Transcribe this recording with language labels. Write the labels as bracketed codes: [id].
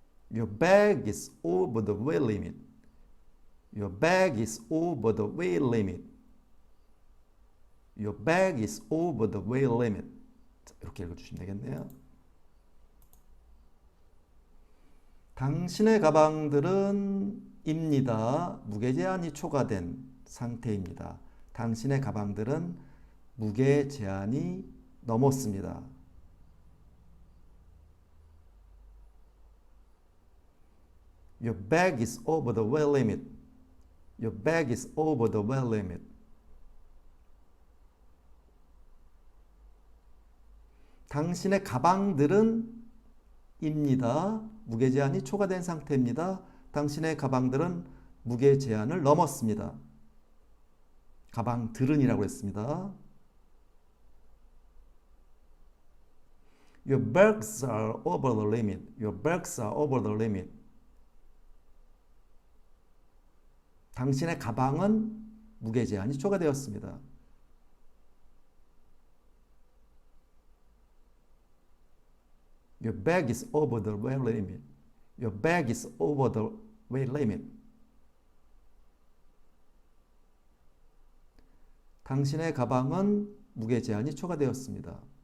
[en] Your bag is over the weight limit. Your bag is over the weight limit. Your bag is over the weight limit. [ko] 자, 이렇게 읽어주시면 되겠네요. 당신의 가방들은 입니다. 무게 제한이 초과된 상태입니다. 당신의 가방들은 무게 제한이 넘었습니다. [en] Your bag is over the weight limit. Your bag is over the weight limit. [ko] 당신의 가방들은 입니다. 무게 제한이 초과된 상태입니다. 당신의 가방들은 무게 제한을 넘었습니다. 가방들은이라고 했습니다. [en] Your bags are over the limit. Your bags are over the limit. [ko] 당신의 가방은 무게 제한이 초과되었습니다. [en] Your bag is over the weight limit. Your bag is over the weight limit. [ko] 당신의 가방은 무게 제한이 초과되었습니다.